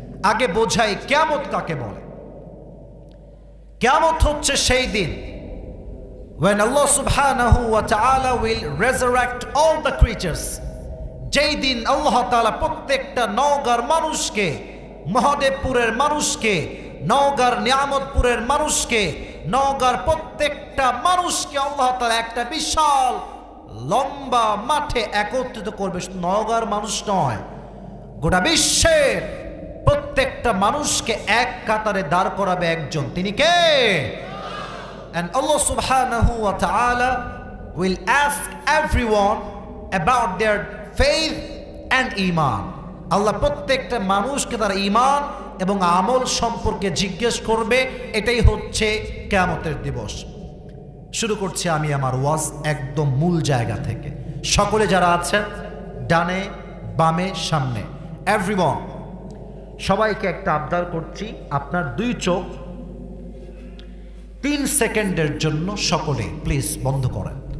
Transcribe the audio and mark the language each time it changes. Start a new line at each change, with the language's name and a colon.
Bangla: আগে বোঝাই কিয়ামত কাকে বলে। কিয়ামত হচ্ছে সেই দিন
English: when Allah subhanahu wa ta'ala will resurrect all the creatures,
Bangla: যেই দিন আল্লাহ তাআলা প্রত্যেকটা নওগাঁর মানুষকে, মহাদেবপুরের মানুষকে, নওগাঁর নিয়ামতপুরের মানুষকে, নওগাঁর প্রত্যেকটা মানুষকে আল্লাহ তাআলা একটা বিশাল লম্বা মাঠে একত্রিত করবে। শুধু নওগাঁর মানুষ নয়, গোটা বিশ্বের প্রত্যেকটা মানুষকে এক কাতারে দাঁড় করাবে একজন, তিনি কে?
English: And Allah subhanahu wa ta'ala will ask everyone about their faith and iman.
Bangla: আল্লাহ প্রত্যেকটা মানুষকে তার ঈমান এবং আমল সম্পর্কে জিজ্ঞেস করবে। এটাই হচ্ছে কিয়ামতের দিবস। শুরু করছি আমি আমার ওয়াজ একদম মূল জায়গা থেকে। সকলে যারা আছেন ডানে বামে সামনে, এভরিওয়ান, সবাইকে একটা আবদার করছি, আপনার দুই চোখ 3 সেকেন্ডের জন্য সকলে প্লিজ বন্ধ করেন।